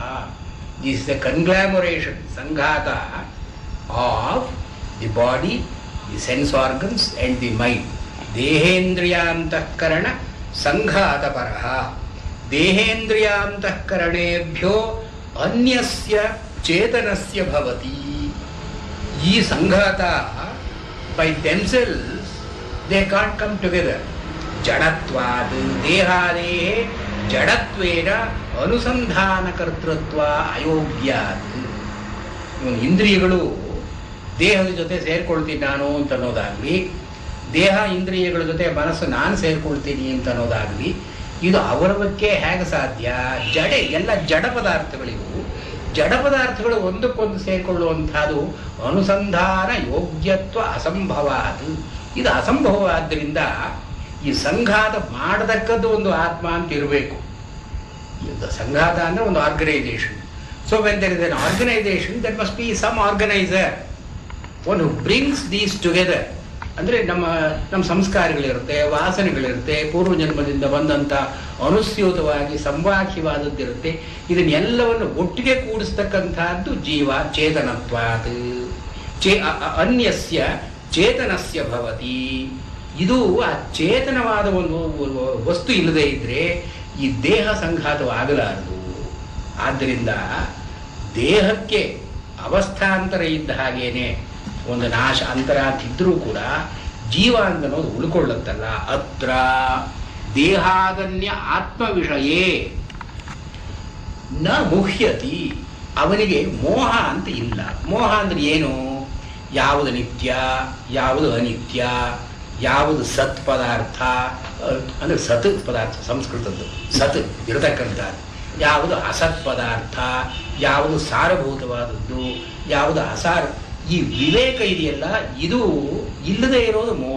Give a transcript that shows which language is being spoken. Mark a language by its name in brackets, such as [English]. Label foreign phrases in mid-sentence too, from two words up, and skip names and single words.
[English] This is the conglomeration, ಸಂಘಾತ of the body, the sense organs and the mind. [Sanskrit] ದೇಹೇಂದ್ರಿಯಾಂತಃಕರಣ ಸಂಘಾತಪರಃ. ದೇಹೇಂದ್ರಿಯಾಂತಃಕರಣೇಭ್ಯೋ ಅನ್ಯಸ್ಯ ಚೇತನಸ್ಯ ಭವತಿ. [Kannada] ಈ ಸಂಘಾತ [English] by themselves they can't come together. [Sanskrit] ಜಡತ್ವಾದ್ ದೇಹಾದೇಹೇ ಜಡತ್ವೇನ ಅನುಸಂಧಾನ ಕರ್ತೃತ್ವ ಅಯೋಗ್ಯಾತ್. [Kannada] ಇಂದ್ರಿಯಗಳು ದೇಹದ ಜೊತೆ ಸೇರ್ಕೊಳ್ತೀನಿ ನಾನು ಅಂತ ಅನ್ನೋದಾಗಲಿ, ದೇಹ ಇಂದ್ರಿಯಗಳ ಜೊತೆ ಮನಸ್ಸು ನಾನು ಸೇರ್ಕೊಳ್ತೀನಿ ಅಂತ ಅನ್ನೋದಾಗಲಿ, ಇದು ಅವರವಕ್ಕೆ ಹೇಗೆ ಸಾಧ್ಯ? ಎಲ್ಲ ಜಡ ಪದಾರ್ಥಗಳಿವು. ಜಡ ಪದಾರ್ಥಗಳು ಒಂದಕ್ಕೊಂದು ಸೇರಿಕೊಳ್ಳುವಂಥದ್ದು ಅನುಸಂಧಾನ ಯೋಗ್ಯತ್ವ ಅಸಂಭವ. ಇದು ಅಸಂಭವವಾದ್ದರಿಂದ ಈ ಸಂಘಾತ ಮಾಡತಕ್ಕದ್ದು ಒಂದು ಆತ್ಮ ಅಂತ ಇರಬೇಕು. ಸಂಘಾತ ಅಂದರೆ ಒಂದು ಆರ್ಗನೈಸೇಷನ್. [English] So when there is an organisation that must be some organiser, one who brings these together. [Kannada] ಅಂದರೆ ನಮ್ಮ ಸಂಸ್ಕಾರಗಳಿರುತ್ತೆ, ವಾಸನೆಗಳಿರುತ್ತೆ, ಪೂರ್ವಜನ್ಮದಿಂದ ಬಂದಂಥ ಅನುಸ್ಯೂತವಾಗಿ ಸಂವಾಖ್ಯವಾದದ್ದಿರುತ್ತೆ. ಇದನ್ನೆಲ್ಲವನ್ನು ಒಟ್ಟಿಗೆ ಕೂಡಿಸ್ತಕ್ಕಂಥದ್ದು ಜೀವ ಚೇತನತ್ವಾತ್. [Sanskrit] ಅನ್ಯಸ್ಯ ಚೇತನಸ್ಯ ಭವತಿ. [Kannada] ಇದು ಆ ಚೇತನವಾದ ಒಂದು ವಸ್ತು ಇಲ್ಲದೆ ಇದ್ದರೆ ಈ ದೇಹ ಸಂಘಾತವಾಗಲಾರದು. ಆದ್ದರಿಂದ ದೇಹಕ್ಕೆ ಅವಸ್ಥಾಂತರ ಇದ್ದ ಹಾಗೇನೆ ಒಂದು ನಾಶ ಅಂತರ ಅಂತಿದ್ರೂ ಕೂಡ ಜೀವ ಅನ್ನೋದು ಉಳ್ಕೊಳ್ಳುತ್ತಲ್ಲ. [Sanskrit] ಅತ್ರ ದೇಹಾಗನ್ಯ ಆತ್ಮ ವಿಷಯೇ ನ ಮುಹ್ಯತಿ. [Kannada] ಅವನಿಗೆ ಮೋಹ ಅಂತ ಇಲ್ಲ. ಮೋಹ ಅಂದ್ರೆ ಏನು? ಯಾವುದು ನಿತ್ಯ, ಯಾವುದು ಅನಿತ್ಯ, ಯಾವುದು ಸತ್ ಪದಾರ್ಥ ಅಂದರೆ ಸತ್ ಪದಾರ್ಥ ಸಂಸ್ಕೃತದ್ದು ಸತ್ ಇರತಕ್ಕಂಥದ್ದು, ಯಾವುದು ಅಸತ್ ಪದಾರ್ಥ, ಯಾವುದು ಸಾರಭೂತವಾದದ್ದು, ಯಾವುದು ಅಸಾರ, ಈ ವಿವೇಕ ಇದೆಯಲ್ಲ, ಇದು ಇಲ್ಲದೆ ಇರೋದು ಮೋಹ.